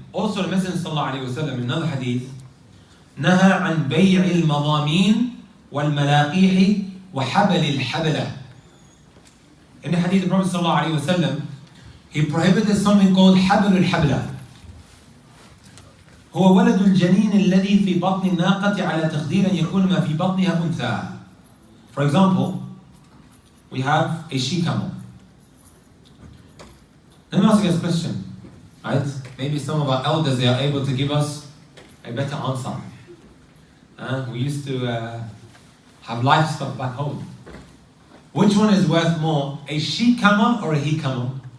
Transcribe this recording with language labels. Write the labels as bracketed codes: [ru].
[en] Also the Messenger sallallahu alayhi wa sallam in another hadith [ar] نهى عن بيع المضامين والملاقيح وحبل الحبلة. [en] In the hadith, the Prophet sallallahu alayhi wa sallam, he prohibited something called حبل الحبلة. [ar] هو ولد الجنين الذي في بطن الناقة على تقدير أن يكون ما في بطنها أنثى. [en] For example, we have a she-camel. Let me ask you guys a question, right? Maybe some of our elders, they are able to give us a better answer. We used to have livestock back home. Which one is worth more, a she-camel or a he-camel?